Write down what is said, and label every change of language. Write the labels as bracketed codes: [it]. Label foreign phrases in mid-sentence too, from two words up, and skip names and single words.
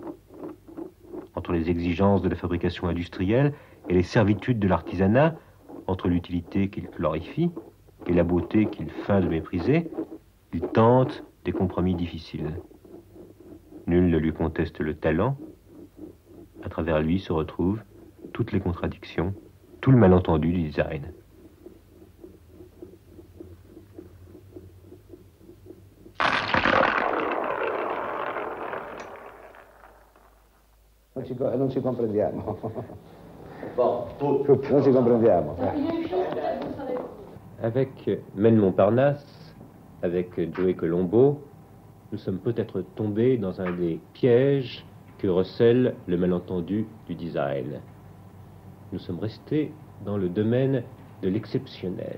[fr] Entre les exigences de la fabrication industrielle et les servitudes de l'artisanat, entre l'utilité qu'il glorifie et la beauté qu'il feint de mépriser, il tente des compromis difficiles. Nul ne lui conteste le talent. À travers lui se retrouvent toutes les contradictions, tout le malentendu du design. [it] Non ci comprendiamo. Non ci comprendiamo. [fr] Avec Maine Montparnasse, avec Joey Colombo, nous sommes peut-être tombés dans un des pièges que recèle le malentendu du design. Nous sommes restés dans le domaine de l'exceptionnel.